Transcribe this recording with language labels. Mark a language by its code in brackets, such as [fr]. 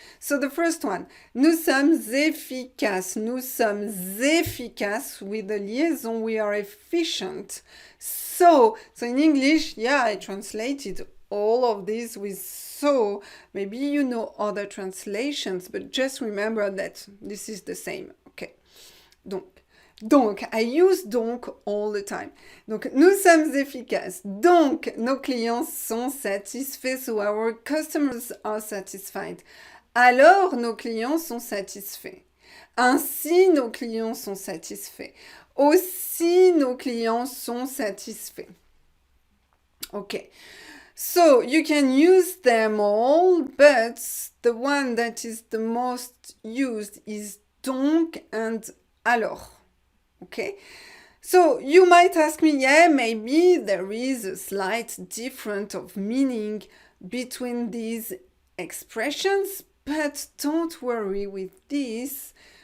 [en] So the first one, [fr] nous sommes efficaces. Nous sommes efficaces [en] with the liaison, we are efficient. So in English, yeah, I translated all of these with so. Maybe you know other translations, but just remember that this is the same. Okay. Donc, I use donc all the time. [fr] Donc, nous sommes efficaces. Donc, nos clients sont satisfaits. [en] So our customers are satisfied. [fr] Alors, nos clients sont satisfaits. Ainsi, nos clients sont satisfaits. Aussi, nos clients sont satisfaits. [en] Okay. So, you can use them all, but the one that is the most used is donc and alors. Okay, so you might ask me, yeah, maybe there is a slight difference of meaning between these expressions, but don't worry with this.